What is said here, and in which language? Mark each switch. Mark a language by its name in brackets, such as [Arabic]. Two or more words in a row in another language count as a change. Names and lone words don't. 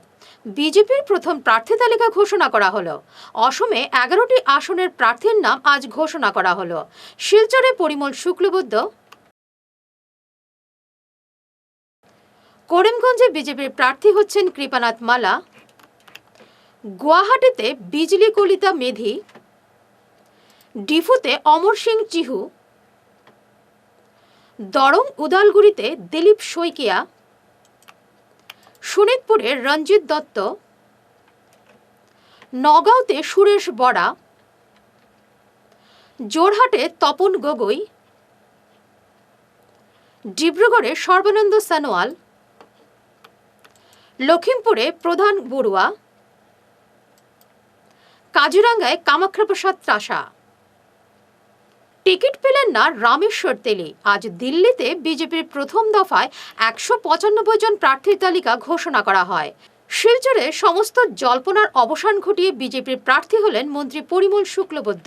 [Bangla] বিজেপির প্রথম প্রার্থী তালিকা ঘোষণা করা হলো। অসমে 11টি আসনের প্রার্থীর নাম আজ ঘোষণা করা হলো। শিলচরে পরিমল শুক্লবৈদ্য, করিমগঞ্জে বিজেপির প্রার্থী হচ্ছেন কৃপানাথ মালা, গুয়াহাটিতে বিজলি কলিতা মেধি, ডিফুতে অমর সিং চিহু, দরং উদালগুড়িতে দিলীপ শইকিয়া, শোনিতপুরে রঞ্জিত দত্ত, নগাঁওতে সুরেশ বরা, জোরহাটে তপন গগৈ, ডিব্রুগড়ে সর্বানন্দ সানোয়াল, লখিমপুরে প্রধান বড়ুয়া, কাজিরাঙ্গায় কামাখ্যা প্রসাদ ত্রাসা। টিকিট পেলেন না রামেশ্বর তেলি। আজ দিল্লিতে বিজেপির প্রথম দফায় 195 জন প্রার্থীর তালিকা ঘোষণা করা হয়। শিলচরে সমস্ত জল্পনার অবসান ঘটিয়ে বিজেপির প্রার্থী হলেন মন্ত্রী পরিমল শুক্লবৈদ্য।